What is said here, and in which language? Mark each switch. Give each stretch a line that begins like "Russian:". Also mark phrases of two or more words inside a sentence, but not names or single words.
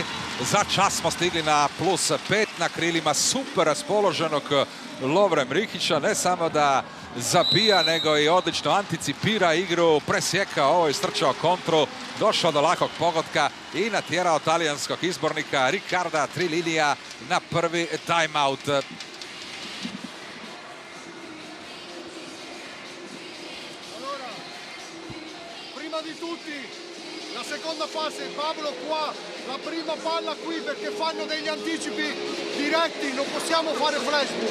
Croatian: Za čas smo stigli na +5 na krilima super raspoloženog Lovre Mihića. Ne samo da zabija, nego i odlično anticipira igru, presjekao ovo i strčao kontru, došao do lakog pogotka i natjerao talijanskog izbornika Riccarda Trilinija na prvi timeout.
Italian: Prima di tutti, la seconda fase, Pablo qua, la prima palla qui perché fanno degli anticipi diretti, non possiamo fare flashback.